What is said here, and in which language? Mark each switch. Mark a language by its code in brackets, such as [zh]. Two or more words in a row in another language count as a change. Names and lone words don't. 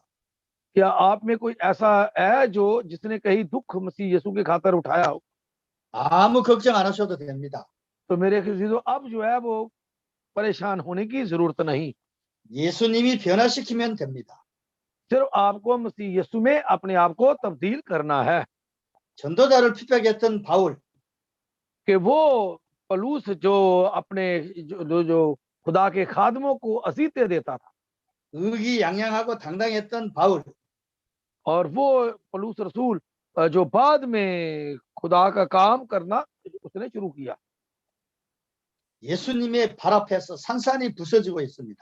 [ur] کیا آپ میں کوئی ایسا ہے جو جس نے کہیں دکھ مسیح یسوع کے خاطر اٹھایا ہو? [ko] 아무 걱정 안 하셔도 됩니다. [ur] تو میرے خیال اب جو ہے وہ پریشان ہونے کی ضرورت نہیں. [ko] 예수님이 변화시키면 됩니다. [ur] صرف آپ کو مسیح یسوع میں اپنے آپ کو تبدیل کرنا ہے. [ko] 전도자를 핍박했던 바울, [ur] کہ وہ پولس جو اپنے جو خدا کے خادموں کو اذیتیں دیتا تھا, [ko] 의기양양하고 당당했던 바울, [ur] اور وہ پولس رسول جو بعد میں خدا کا کام کرنا اس نے شروع کیا. [ko] 예수님의 발 앞에서 산산이 부서지고 있습니다.